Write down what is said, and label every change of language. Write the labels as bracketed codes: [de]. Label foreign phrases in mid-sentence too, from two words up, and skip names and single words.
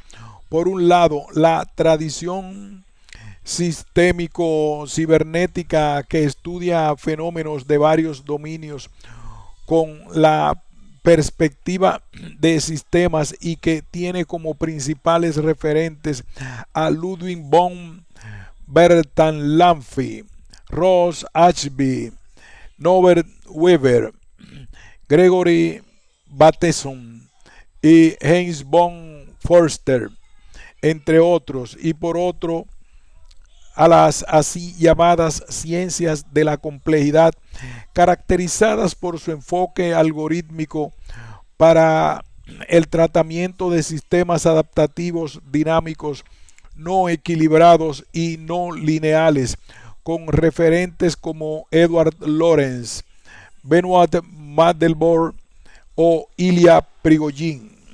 [es] Por un lado, la tradición sistémico-cibernética que estudia fenómenos de varios dominios con la perspectiva de sistemas y que tiene como principales referentes a Ludwig von Bertalanffy, Ross Ashby, Norbert Weber, Gregory Bateson y Heinz von Förster, entre otros, y por otro a las así llamadas ciencias de la complejidad, caracterizadas por su enfoque algorítmico para el tratamiento de sistemas adaptativos dinámicos, no equilibrados y no lineales, con referentes como Edward Lorenz, Benoit Mandelbrot o Ilya Prigogine.